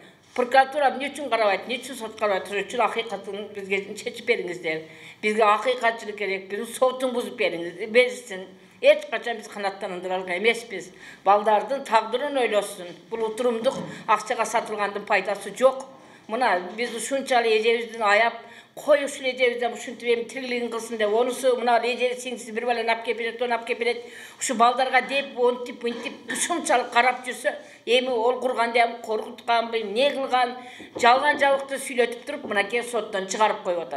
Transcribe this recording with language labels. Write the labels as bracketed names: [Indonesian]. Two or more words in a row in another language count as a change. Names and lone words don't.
[Kazakh] Прокуратура не үшін қарабайды, не үшін сот қарабайды, үшін ақиқатын бізге шешіп беріңіздер. Бізге ақиқатшылық керек, біздің сотын бұзып беріңіздер. Ешқашан біз қанаттандырар емеспіз. Балдардың тағдырын ойласын. Бұл отырымдық ақшаға сатылғандың пайдасы жоқ. [Kyrgyz] Мына біз ушунчалык эжебиздин аяп, кой ушул эжебизден ушинтип эми тирилигин кылсын деп, онусу мына эже сиңдиси бир баланы алып келип берет, оны алып келип берет. Ушу балдарга деп, онтип, мынтип ушунчалык карап жүрсө, эми ол курганда эми коркутканбы, эмне кылган, жалган жабыкты сүйлөтүп туруп, мынакей соттон чыгарып коюп атат.